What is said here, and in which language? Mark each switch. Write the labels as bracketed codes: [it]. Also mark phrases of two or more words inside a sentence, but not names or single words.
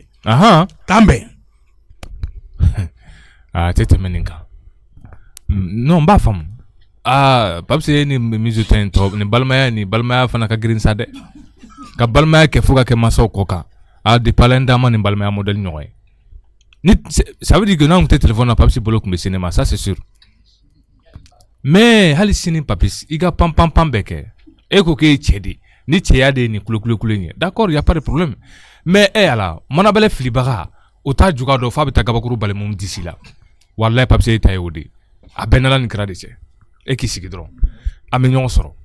[bm] K'an bɛn. Tɛ tɛmɛ nin kan. Non n b'a faamu. Papis e ni miso tɛ nin tɔ nin balimaya fana ka girin sa dɛ. Ka balimaya kɛ fo ka kɛ mansaw kɔ kan depuis Ala d'a ma nin balimaya modèle ɲɔgɔn ye. [fr] Ça veut dire que [bm] n'a tun tɛ téléphone na Papis bolo tun bɛ se ne ma [fr] ça c'est sûr. [bm] Mais hali sini Papis i ka pan bɛɛ kɛ e ko k'e cɛ de ni cɛya de ye nin kulo in ye [fr] d'accord y a pas de problème [bm] mais ala manabɛlɛ filibaga o t'a juguya dɔn f'a bɛ taa gabakuru bali mun disi la walayi Papis e ta ye o de a bɛɛ n'Ala nin kɛra de cɛ e k'i sigi dɔrɔn an bɛ ɲɔgɔn sɔrɔ.